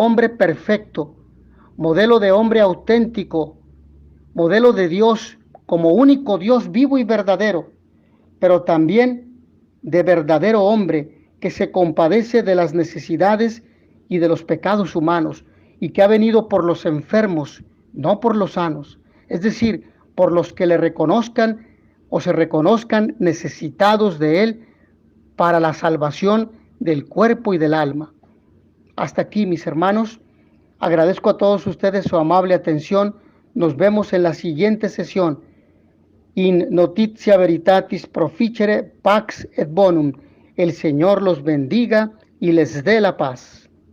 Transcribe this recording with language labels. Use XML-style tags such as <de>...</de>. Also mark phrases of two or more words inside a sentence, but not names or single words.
<es>hombre perfecto, modelo de hombre auténtico, modelo de Dios como único Dios vivo y verdadero, pero también de verdadero hombre que se compadece de las necesidades y de los pecados humanos, y que ha venido por los enfermos, no por los sanos, es decir, por los que le reconozcan o se reconozcan necesitados de Él para la salvación del cuerpo y del alma. Hasta aquí, mis hermanos. Agradezco a todos ustedes su amable atención. Nos vemos en la siguiente sesión.</es> <la>In notitia veritatis proficere pax et bonum.</la> <es>El Señor los bendiga y les dé la paz.</es>